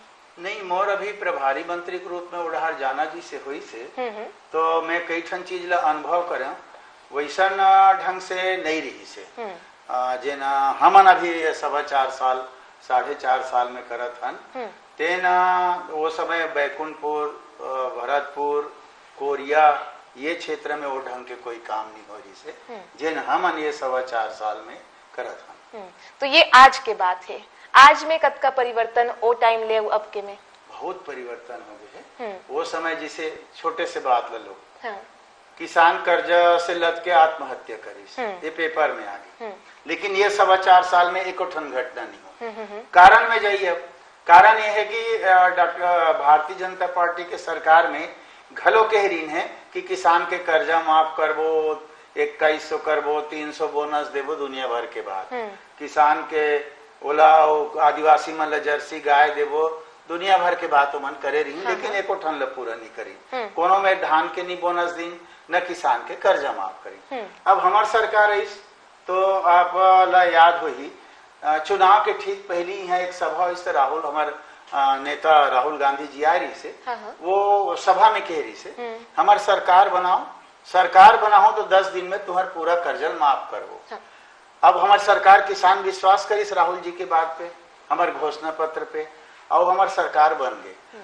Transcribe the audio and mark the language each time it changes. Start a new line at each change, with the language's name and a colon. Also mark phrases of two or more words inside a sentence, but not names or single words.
Chhattisgarhi: नहीं, मोर अभी प्रभारी मंत्री के रूप में उड़ार जाना जी से हुई से, तो मैं कई ठन चीज ला अनुभव करें, वैसन ढंग से नहीं रही से जेना हमन अभी 4.25 साल, 4.5 साल में करत हन, तेना वो समय बैकुंठपुर, भरतपुर, कोरिया ये क्षेत्र में वो ढंग के कोई काम नहीं हो रही से जेन हमन ये 4.25 साल में करत हन। तो ये आज के बात है, आज में कतका परिवर्तन ओ टाइम ले अब के में? बहुत परिवर्तन हो गए है। वो समय जिसे छोटे से बात ले लो, किसान कर्जा से लद के आत्महत्या करी, ये पेपर में आ गई, लेकिन ये 4.25 साल में एक ठन घटना नहीं हो। कारण में जाइए, कारण ये है कि डॉक्टर भारतीय जनता पार्टी के सरकार में घलो कह रही है कि किसान के कर्जा माफ करबो, 2100 करबो, 300 बोनस देबो दुनिया भर के बाद, किसान के ओला आदिवासी मन जर्सी गाय देबो, दुनिया भर के बात मन करे रही, लेकिन एको ठन ल पूरा नहीं करी। कोनो में धान के नहीं बोनस दिन, न किसान के कर्जा माफ करी। अब हमार सरकार है, तो आप ला याद होही चुनाव के ठीक पहली है एक सभा इस राहुल, हमारे नेता राहुल गांधी जी आ रही से, वो सभा में कह रही से हमार सरकार बनाओ, सरकार बनाओ तो 10 दिन में तुम्हारा पूरा कर्जा माफ करो। अब हमारी सरकार किसान विश्वास करी राहुल जी के बात पे, हमारे घोषणा पत्र पे, और हमारी सरकार बन गए।